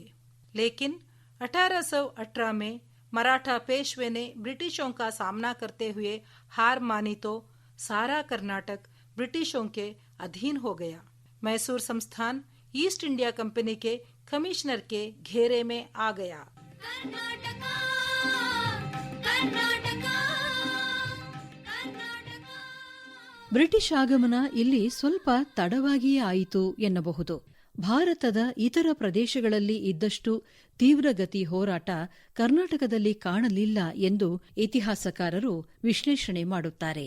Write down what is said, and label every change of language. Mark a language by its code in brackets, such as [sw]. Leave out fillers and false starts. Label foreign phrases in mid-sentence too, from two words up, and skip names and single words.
[hi] लेकिन 1818 में मराठा पेशवे ने ब्रिटिशों का सामना करते हुए हार मानी तो सारा कर्नाटक ब्रिटिशों के अधीन हो गया। मैसूर संस्थान ईस्ट इंडिया कंपनी के कमिश्नर के घेरे में आ गया। [kn] ಬ್ರಿಟಿಷ್ ಆಗಮನ ಇಲ್ಲಿ ಸ್ವಲ್ಪ ತಡವಾಗಿಯೇ ಆಯಿತು ಎನ್ನಬಹುದು. ಭಾರತದ ಇತರ ಪ್ರದೇಶಗಳಲ್ಲಿ ಇದ್ದಷ್ಟು ತೀವ್ರಗತಿ ಹೋರಾಟ ಕರ್ನಾಟಕದಲ್ಲಿ ಕಾಣಲಿಲ್ಲ ಎಂದು ಇತಿಹಾಸಕಾರರು ವಿಶ್ಲೇಷಣೆ ಮಾಡುತ್ತಾರೆ.